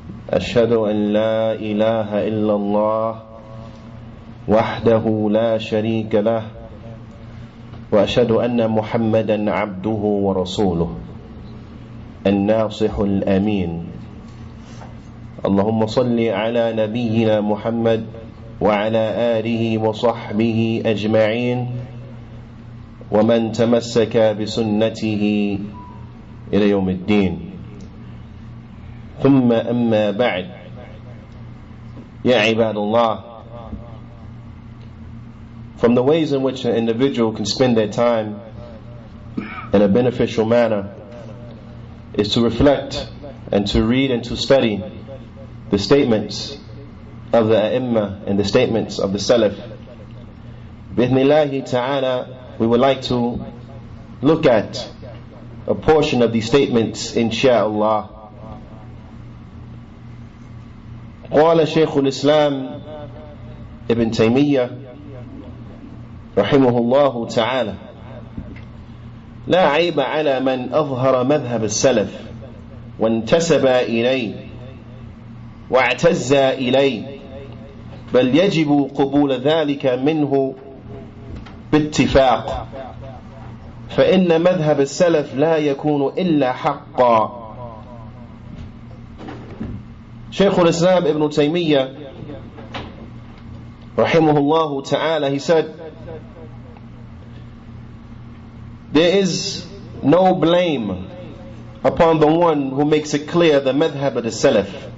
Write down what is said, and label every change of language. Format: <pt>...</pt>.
<ar>أشهد أن لا إله إلا الله وحده لا شريك له وأشهد أن محمدا عبده ورسوله الناصح الأمين. اللهم صل على نبينا محمد وعلى آله وصحبه أجمعين ومن تمسك بسنته إلى يوم الدين. ثم أما بعد، يا عباد الله,</ar> <en>from the ways in which an individual can spend their time in a beneficial manner is to reflect and to read and to study the statements of the A'immah and the statements of the Salaf. Bi-idhnillahi ta'ala, we would like to look at a portion of these statements, insha'Allah.</en> <ar>قال شيخ الإسلام ابن تيمية رحمه الله تعالى: لا عيب على من أظهر مذهب السلف وانتسب إليه واعتز إليه، بل يجب قبول ذلك منه باتفاق، فإن مذهب السلف لا يكون إلا حقا.</ar> <en>Shaykh al-Islam ibn Taymiyyah rahimahullah ta'ala, he said, there is no blame upon the one who makes it clear the madhab of the Salaf.</en>